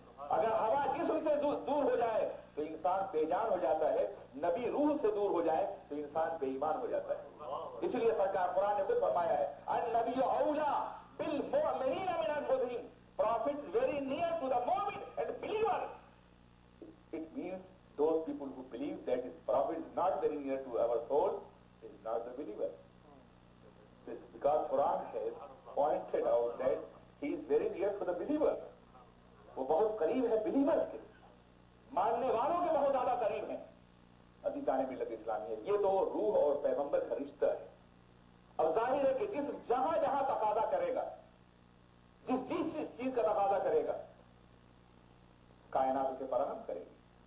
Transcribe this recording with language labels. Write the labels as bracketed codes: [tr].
[hi] अगर हवा जिस्म से दूर हो जाए तो इंसान बेजान हो जाता है, नबी रूह से दूर हो जाए तो इंसान बेईमान हो जाता है। इसलिए सरकार कुरान ने खुद फरमाया है, [ar] अन नबी औला बिल मुमिनीन मिन अनफुसिहिम, [en] Prophet very near to the मोमिन and believer. It means those people who believe that his prophet is not very near to our soul is not the believer. Because Quran has pointed out that he is very near to the believer. [hi] वो बहुत करीब है believers के, मानने वालों के बहुत ज्यादा करीब है। अदीसाने मिल्लत इस्लामी है। ये तो रूह और पैगंबर का रिश्ता है। अब जाहिर है कि जिस जहां जहां तकाजा करेगा, जिस चीज का तकाजा करेगा, कायनात उसे फराहम करेगी।